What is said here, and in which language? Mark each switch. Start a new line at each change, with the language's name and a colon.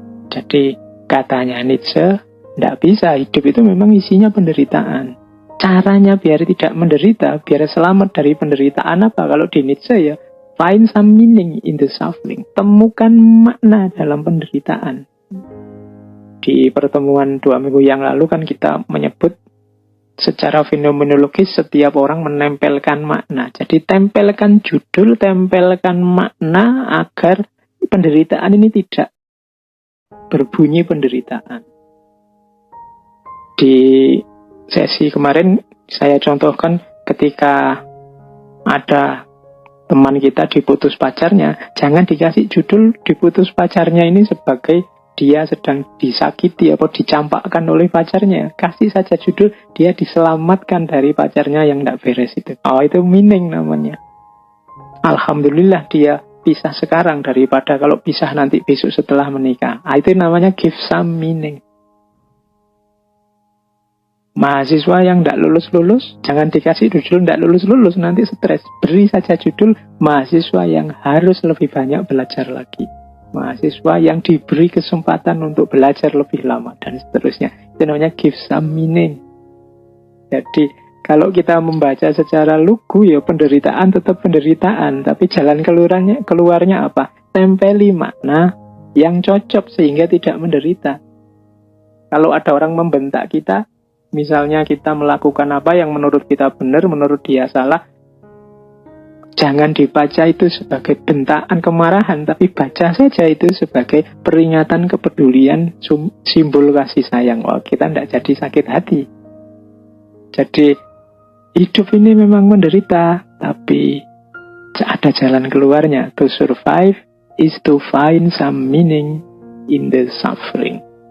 Indonesian: Jadi katanya Nietzsche, tidak bisa, hidup itu memang isinya penderitaan. Caranya biar tidak menderita, biar selamat dari penderitaan apa? Kalau di
English: Nietzsche find some meaning in the suffering.
Indonesian: Temukan makna dalam penderitaan. Di pertemuan 2 minggu yang lalu kan kita menyebut secara fenomenologis setiap orang menempelkan makna. Jadi tempelkan judul, tempelkan makna agar penderitaan ini tidak berbunyi penderitaan. Di sesi kemarin saya contohkan ketika ada teman kita diputus pacarnya, jangan dikasih judul diputus pacarnya ini sebagai dia sedang disakiti atau dicampakkan oleh pacarnya, kasih saja judul dia diselamatkan dari pacarnya yang tidak beres itu. Oh, itu meaning namanya. Alhamdulillah dia pisah sekarang daripada kalau pisah nanti besok setelah menikah. Itu namanya
English: give some meaning.
Indonesian: Mahasiswa yang tidak lulus-lulus, jangan dikasih judul tidak lulus-lulus, nanti stres. Beri saja judul mahasiswa yang harus lebih banyak belajar lagi. Mahasiswa yang diberi kesempatan untuk belajar lebih lama, dan seterusnya. Itu namanya
English: give some meaning.
Indonesian: Jadi, kalau kita membaca secara lugu, ya penderitaan tetap penderitaan. Tapi jalan keluarnya apa? Tempeli makna yang cocok sehingga tidak menderita. Kalau ada orang membentak kita, misalnya kita melakukan apa yang menurut kita benar, menurut dia salah, jangan dibaca itu sebagai bentaan kemarahan, tapi baca saja itu sebagai peringatan kepedulian, simbol kasih sayang. Oh, kita tidak jadi sakit hati. Jadi, hidup ini memang menderita, tapi ada jalan keluarnya.
English: To survive is to find some meaning in the suffering.